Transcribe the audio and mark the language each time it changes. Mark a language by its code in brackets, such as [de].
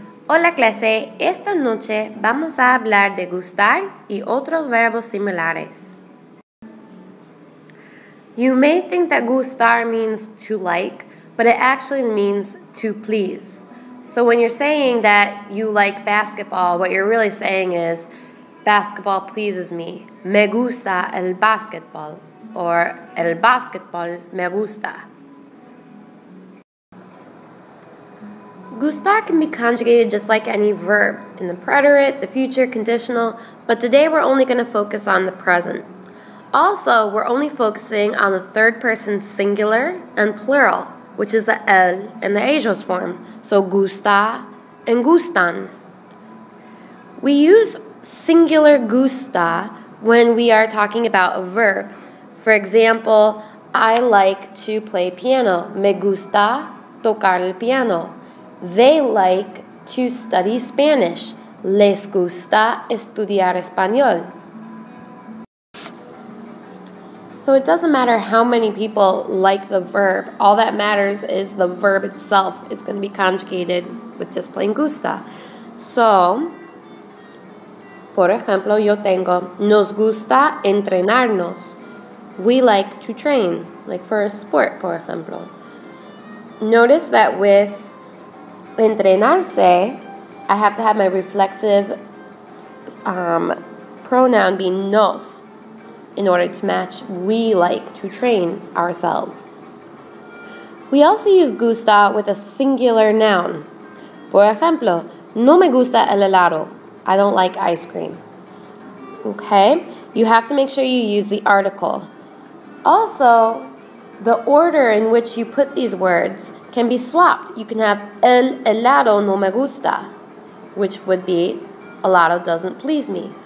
[es] Hola clase, esta noche vamos a hablar de gustar y otros verbos similares. [en] You may think that gustar means to like, but it actually means to please. So when you're saying that you like basketball, what you're really saying is, basketball pleases me. [es] Me gusta el basketball, or el basketball me gusta. [en] Gustar can be conjugated just like any verb, in the preterite, the future, conditional, but today we're only going to focus on the present. Also, we're only focusing on the third person singular and plural, which is the el and the ellos form, so gusta and gustan. We use singular gusta when we are talking about a verb. For example, I like to play piano. [es] Me gusta tocar el piano. [en] They like to study Spanish. [es] Les gusta estudiar español. [en] So it doesn't matter how many people like the verb. All that matters is the verb itself is going to be conjugated with just plain gusta. [es] So, por ejemplo, yo tengo, nos gusta entrenarnos. [en] We like to train, like for a sport, [es] por ejemplo. [en] Notice that with entrenarse, I have to have my reflexive pronoun be nos in order to match we like to train ourselves. We also use gusta with a singular noun. [es] Por ejemplo, no me gusta el helado. [en] I don't like ice cream. Okay? You have to make sure you use the article. Also, the order in which you put these words can be swapped. You can have [es] el helado no me gusta, [en] which would be helado doesn't please me.